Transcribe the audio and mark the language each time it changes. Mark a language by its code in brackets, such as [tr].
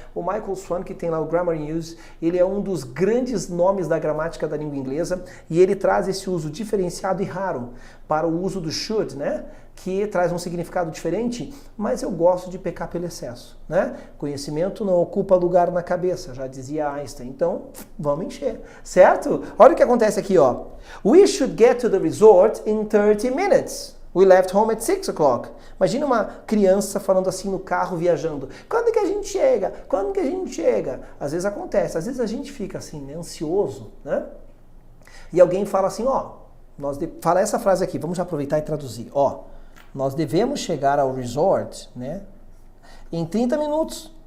[pt] O Michael Swan, que tem lá o Grammar News, ele é um dos grandes nomes da gramática da língua inglesa e ele traz esse uso diferenciado e raro para o uso do should, né? Que traz um significado diferente, mas eu gosto de pecar pelo excesso, né? Conhecimento não ocupa lugar na cabeça, já dizia Einstein. Então, vamos encher, certo? Olha o que acontece aqui, ó. [en] We should get to the resort in 30 minutes. We left home at 6 o'clock. [pt] Imagina uma criança falando assim no carro, viajando. Quando que a gente chega? Quando que a gente chega? Às vezes acontece, às vezes a gente fica assim, né, ansioso, né? E alguém fala assim, ó, fala essa frase aqui, vamos já aproveitar e traduzir. Ó, nós devemos chegar ao resort, né, em 30 minutos.